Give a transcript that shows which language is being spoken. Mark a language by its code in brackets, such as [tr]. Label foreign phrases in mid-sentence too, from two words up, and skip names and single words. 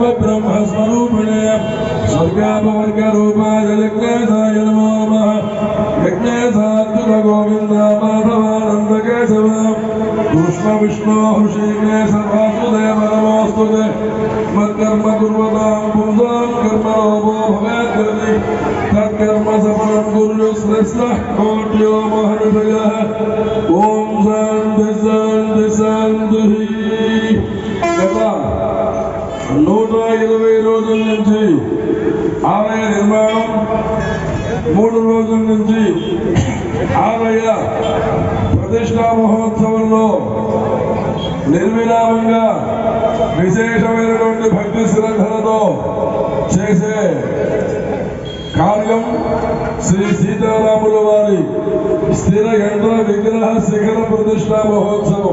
[sa] ब्रह्मस्वरूपिणे स्वर्गापवर्गरूपाय यज्ञेशाय नमो नमः यज्ञेशाच्युत गोविन्द माधवानन्द केशव कृष्ण विष्णु ऋषिकेश वासुदेव नमोऽस्तुते मत्कर्म कुर्वतां पुंसां कर्मलोभो भवेद्यदि तत्कर्म सफलं कुर्युः श्रेष्ठः कोट्यो महर्षयः ॐ शान्ति शान्ति शान्तिः కదా [te] 120 రోజుల నుంచి ఆలయ నిర్మాణం 3 రోజుల నుంచి ఆలయ ప్రతిష్టా మహోత్సవంలో నిర్విరామంగా విశేషమైనటువంటి భక్తి శ్రద్ధలతో చేసే కార్యం శ్రీ సీతారాముల వారి స్థిర యంత్ర విగ్రహ శిఖర ప్రతిష్టా మహోత్సవం.